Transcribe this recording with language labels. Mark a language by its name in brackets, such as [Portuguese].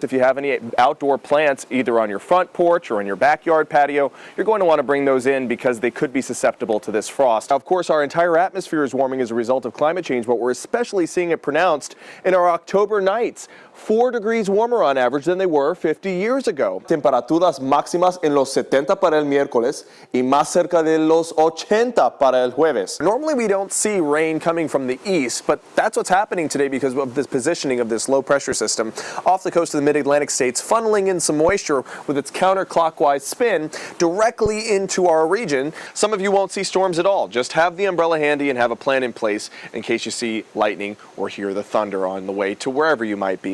[English] If you have any outdoor plants, either on your front porch or in your backyard patio, you're going to want to bring those in because they could be susceptible to this frost. Now, of course, our entire atmosphere is warming as a result of climate change, but we're especially seeing it pronounced in our October nights. 4 degrees warmer on average than they were 50 years ago. [Spanish] Temperaturas máximas en los 70 para el miércoles y más cerca de los 80 para el jueves. [English] Normally we don't see rain coming from the east, but that's what's happening today because of this positioning of this low pressure system off the coast of the mid-Atlantic states, funneling in some moisture with its counterclockwise spin directly into our region. Some of you won't see storms at all. Just have the umbrella handy and have a plan in place in case you see lightning or hear the thunder on the way to wherever you might be.